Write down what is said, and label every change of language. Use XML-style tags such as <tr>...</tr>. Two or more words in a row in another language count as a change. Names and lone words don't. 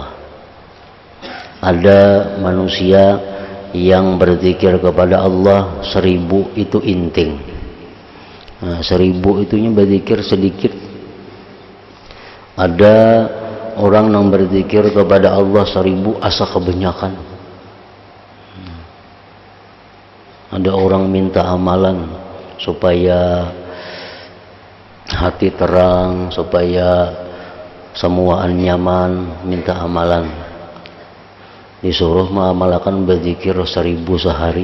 <id>Ada manusia yang berzikir kepada Allah 1000 itu inting. Nah, 1000 itunya berzikir sedikit. Ada orang yang berzikir kepada Allah 1000 asa kebanyakan. Ada orang minta amalan supaya hati terang, supaya semuaan nyaman, minta amalan. Disuruh mengamalkan berzikir 1000 sehari.</id>